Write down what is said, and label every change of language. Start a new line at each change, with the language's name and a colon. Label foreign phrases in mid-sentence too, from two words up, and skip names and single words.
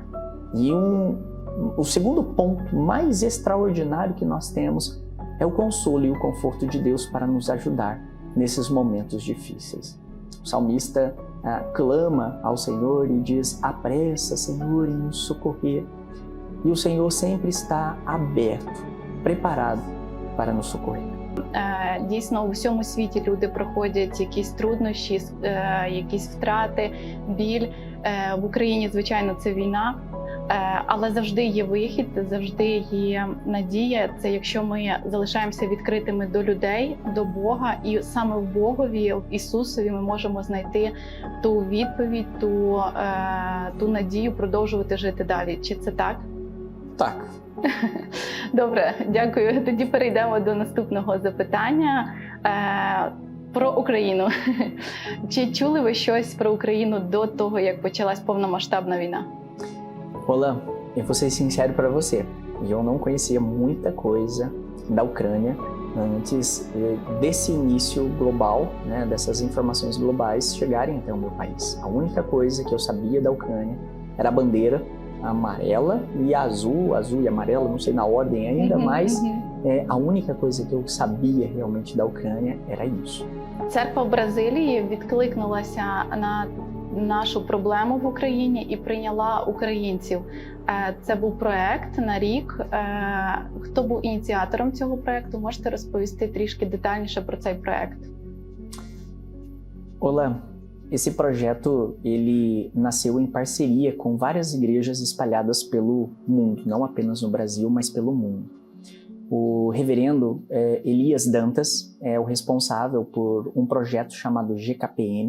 Portuguese: E o segundo ponto mais extraordinário que nós temos é o consolo e o conforto de Deus para nos ajudar nesses momentos difíceis. O salmista clama ao Senhor e diz, apressa, Senhor, em nos socorrer. E o Senhor sempre está aberto, preparado para nos socorrer.
Ukrainian: Дійсно, у всьому світі люди проходять якісь труднощі, якісь втрати, біль. В Україні, звичайно, це війна. Але завжди є вихід, завжди є надія. Це якщо ми залишаємося відкритими до людей, до Бога, і саме в Богові, в Ісусові ми можемо знайти ту відповідь, ту надію продовжувати жити далі. Чи це так? Так. Добре, дякую. Тоді перейдемо до наступного запитання. Про Україну. Чи чули ви щось про Україну до того, як почалась повномасштабна війна?
Portuguese: Olá, eu vou ser sincero para você. Eu não conhecia muita coisa da Ucrânia antes desse início global, né, dessas informações globais chegarem até o meu país. A única coisa que eu sabia da Ucrânia era a bandeira amarela e azul e amarela, não sei na ordem ainda, mas a única coisa que eu sabia realmente da Ucrânia era isso.
Ukrainian: Церква в Бразилії відкликнулася на нашу проблему в Україні і прийняла українців. Це був проект на рік. Хто був ініціатором цього проекту? Можете розповісти трішки детальніше про цей проект?
Portuguese: Olá, esse projeto ele nasceu em parceria com várias igrejas espalhadas pelo mundo, não apenas no Brasil, mas pelo mundo. O reverendo Elias Dantas é o responsável por um projeto chamado GKPN.